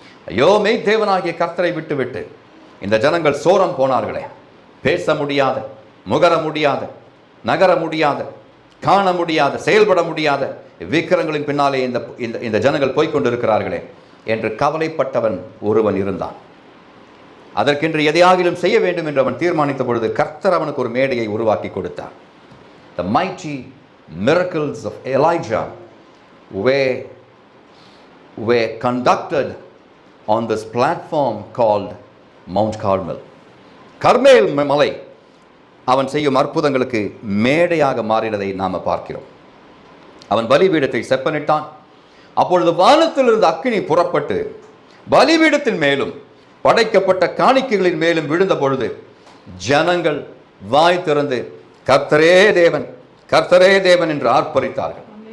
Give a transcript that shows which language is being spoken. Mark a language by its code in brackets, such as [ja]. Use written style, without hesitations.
[ta] ஐயோ, மெய்தேவனாகிய கர்த்தரை விட்டுவிட்டு இந்த ஜனங்கள் சோரம் போனார்களே, பேச முடியாத, முகர முடியாத, நகர முடியாத, காண முடியாத, செயல்பட முடியாத விக்கிரங்களின் பின்னாலே இந்த ஜனங்கள் போய்கொண்டிருக்கிறார்களே என்று கவலைப்பட்டவன் ஒருவன் இருந்தான். அதற்கென்று எதையாகிலும் செய்ய வேண்டும் என்று அவன் தீர்மானித்த பொழுது கர்த்தர் அவனுக்கு ஒரு மேடையை உருவாக்கி கொடுத்தார். [en] The mighty miracles of Elijah were conducted on this platform called Mount Carmel. [ta] கர்மேல் மலை அவன் செய்யும் அற்புதங்களுக்கு மேடையாக மாறினதை நாம் பார்க்கிறோம். அவன் பலிபீடத்தை செப்பனிட்டான். அப்பொழுது வானத்திலிருந்து அக்கினி புறப்பட்டு பலிபீடத்தின் மேலும் படைக்கப்பட்ட காணிக்கைகளின் மேலும் விழுந்த பொழுது ஜனங்கள் வாய் திறந்து கர்த்தரே தேவன், கர்த்தரே தேவன் என்று ஆர்ப்பரித்தார்கள்.